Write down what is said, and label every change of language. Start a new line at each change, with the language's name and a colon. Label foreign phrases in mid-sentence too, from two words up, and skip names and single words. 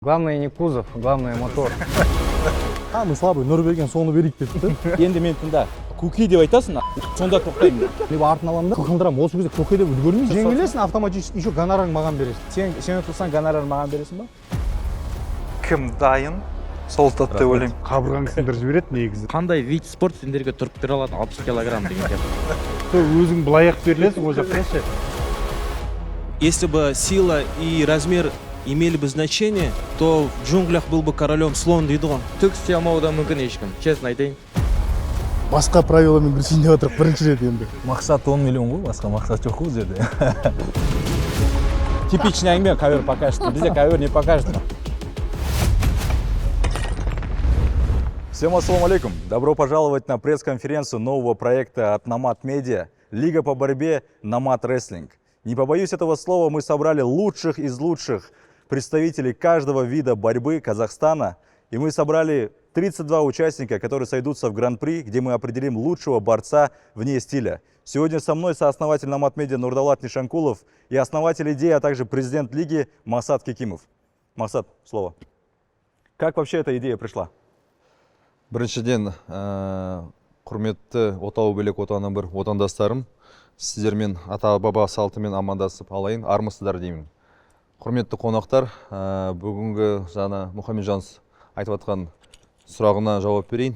Russian: Главное не кузов, главное мотор. Мы слабый,
Kazakh: Нұрберген соны берейік депті. Енді мен тыңда, көке деп айтасың, сонда тоқтаймын. Мен артын аламын да, қылқындырамын. Осы кезде көке деп үлгермейсің. Жеңілесің,
Russian: автоматически еще
Kazakh: гонорарың маған бересің. Сен ұтылсаң гонорар маған бересің ба? Кім дайын? Сол татты ойлаймын. Қабырғаң сындырып жібереді негізі. Қандай
Russian: вид спорт
Kazakh: сендерге тұрып бере алады 60 килограмм деген сияқты. Өзің былай ақ берілесің, ол жақта ше.
Russian: Если бы сила и размер имели бы значение, то в джунглях был бы королем слон
Kazakh: дейді ғой. Түк істей алмауы да мүмкін ешкім, честно айтайын. Басқа правиламен күресейін деп отырып бірінші рет енді. Мақсат 10 миллион ғой, басқа мақсат жоқ қой жерде. Типичный әңгіме ковер покажет, бізде ковер не покажет.
Russian: Всем
Arabic: السلام عليكم.
Russian: Добро пожаловать на пресс-конференцию нового проекта от Nomad Media «Лига по борьбе Nomad Wrestling». Не побоюсь этого слова, мы собрали лучших из лучших представителей каждого вида борьбы Казахстана. И мы собрали 32 участника, которые сойдутся в Гран-при, где мы определим лучшего борца вне стиля. Сегодня со мной сооснователь Nomad Media Нурдалат Нишанкулов и основатель идеи, а также президент лиги Масат Кекимов. Масат, слово. Как вообще эта идея пришла?
Kazakh: Біріншіден, құрметті отау белек отаны бір отандастарым, сіздермен ата-баба салтымен амандасып алайын, армысыздар деймін. Құрметті қонақтар, бүгінгі жаңа Мұхамеджанс айтып атқан сұрағына жауап берейін.